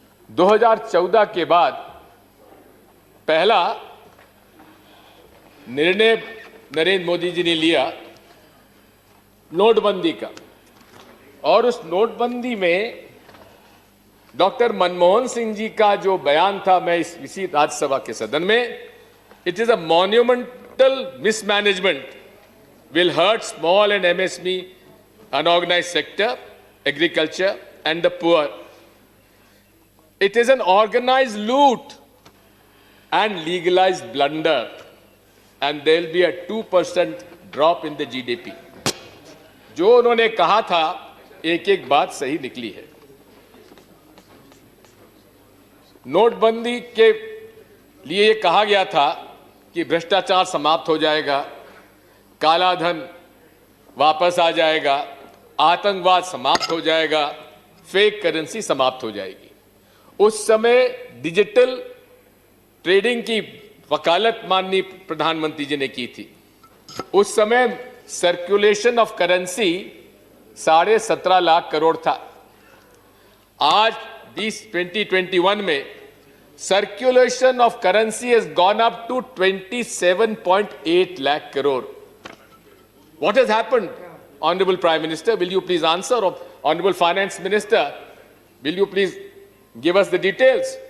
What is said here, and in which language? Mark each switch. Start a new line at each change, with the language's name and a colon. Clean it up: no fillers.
Hindi: 2014 के बाद पहला निर्णय नरेंद्र मोदी जी ने लिया नोटबंदी का, और उस नोटबंदी में डॉक्टर मनमोहन सिंह जी का जो बयान था, मैं इसी राज्यसभा के सदन में,
English: It is a monumental mismanagement will hurt small and MSME, unorganized sector, agriculture and the poor. It is an organized loot and legalized blunder, and there will be a 2% drop in the GDP.
Hindi: जो उन्होंने कहा था, एक एक बात सही निकली है। नोटबंदी के लिए कहा गया था कि भ्रष्टाचार समाप्त हो जाएगा, काला धन वापस आ जाएगा, आतंकवाद समाप्त हो जाएगा, फेक करेंसी समाप्त हो जाएगी। उस समय डिजिटल ट्रेडिंग की वकालत माननीय प्रधानमंत्री जी ने की थी। उस समय circulation of currency 17.5 lakh crore था। आज 2021 में
English: circulation of currency has gone up to
Hindi: 27.8 lakh crore.
English: What has happened, Honorable Prime Minister? Will you please answer? Or Honorable Finance Minister, will you please give us the details?